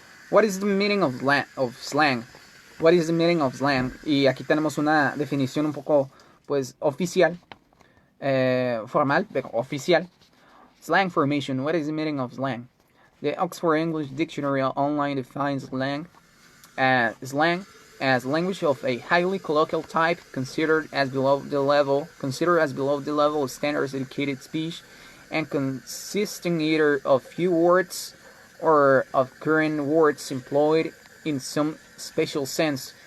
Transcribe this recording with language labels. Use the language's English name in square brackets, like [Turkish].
[English] What is the meaning of slang? What is the meaning of slang? [Spanish] Y aquí tenemos una definición un poco, pues, oficial, formal, pero oficial. [English] Slang formation. What is the meaning of slang? The Oxford English Dictionary Online defines slang as language of a highly colloquial type, considered as below the level of standard educated speech, and consisting either of few words or of current words employed in some special sense.